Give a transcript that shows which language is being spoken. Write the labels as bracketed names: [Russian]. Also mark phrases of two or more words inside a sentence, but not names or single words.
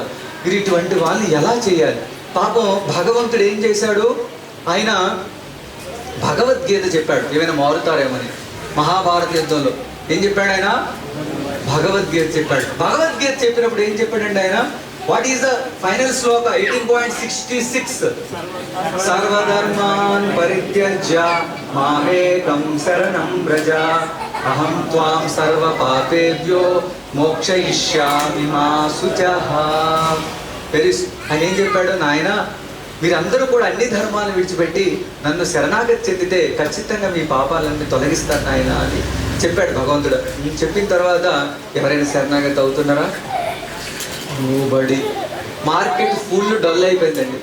[Telugu] మీరు ఇటువంటి వాళ్ళు ఎలా చేయాలి? పాపం భగవంతుడు ఏం చేశాడు? ఆయన భగవద్గీత చెప్పాడు. ఏమైనా మారుతారేమని. మహాభారత యుద్ధంలో ఏం చెప్పాడు ఆయన? భగవద్గీత చెప్పాడు. భగవద్గీత చెప్పినప్పుడు ఏం చెప్పాడండి ఆయన? [English] What is the final shloka? [Sanskrit] 18.66 సర్వధర్మాన్ పరిత్యజ్య మామేకం శరణం వ్రజ అహం త్వాం సర్వ పాపేభ్యో మోక్షయిష్యామి మా శుచః. [Telugu] ఆయన ఏం చెప్పాడు? నాయన, మీరందరూ కూడా అన్ని ధర్మాలను విడిచిపెట్టి నన్ను శరణాగతి చెందితే ఖచ్చితంగా మీ పాపాలన్నీ తొలగిస్తాను నాయన అని చెప్పాడు భగవంతుడు. చెప్పిన తర్వాత ఎవరైనా శరణాగతి అవుతున్నారా? నోబడి. [English] market full dull [Telugu] అయిపోయిందండి.